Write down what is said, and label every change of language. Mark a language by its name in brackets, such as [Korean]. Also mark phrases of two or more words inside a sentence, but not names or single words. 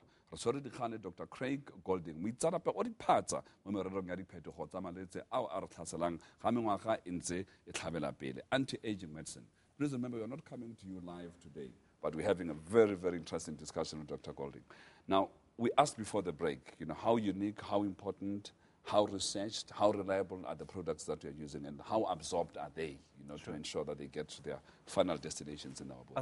[Tswana] Re tshwere dikgane Dr Craige Golding, moitsanape o diphatsa mo mererong ya diphetogo tsa malwetse ao a re tlhaselang ga mengwaga e ntse e tlhabela pele. [English] Anti-aging medicine. Please remember, we are not coming to you live today, but we're having a very, very interesting discussion with Dr Golding. Now, we asked before the break, how unique, how important, how researched, how reliable are the products that we are using, and how absorbed are they, to ensure that they get to their final destinations in our bodies?